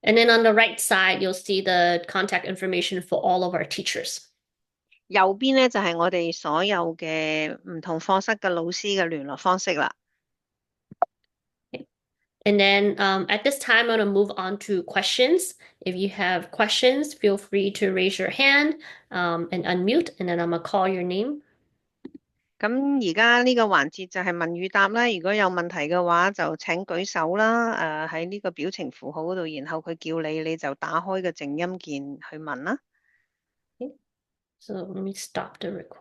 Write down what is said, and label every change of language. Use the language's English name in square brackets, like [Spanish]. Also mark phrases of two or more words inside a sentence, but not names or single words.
[English] And then on the right side, you'll see the contact information for all of our teachers. [Cantonese] 右邊咧就係我哋所有嘅唔同課室嘅老師嘅聯絡方式啦。 [English] And then at this time, I'm going to move on to questions. If you have questions, feel free to raise your hand and unmute, and then I'm going to call your name. [Cantonese] 咁而家呢個環節就係問與答啦。如果有問題嘅話，就請舉手啦。喺呢個表情符號嗰度，然後佢叫你，你就打開個靜音鍵去問啦。 [English] Okay. So let me stop the recording.